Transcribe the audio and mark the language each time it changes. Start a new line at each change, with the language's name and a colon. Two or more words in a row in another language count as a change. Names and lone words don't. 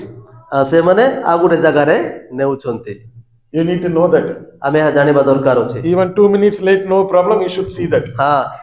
Odia: ସେମାନେ ଆଉ ଗୋଟେ ଜାଗାରେ ନେଉଛନ୍ତି
English: You need to know that.
Odia: ଆମେ ଏହା ଜାଣିବା ଦରକାର ଅଛି
English: Even 2 minutes late, no problem. You should see that.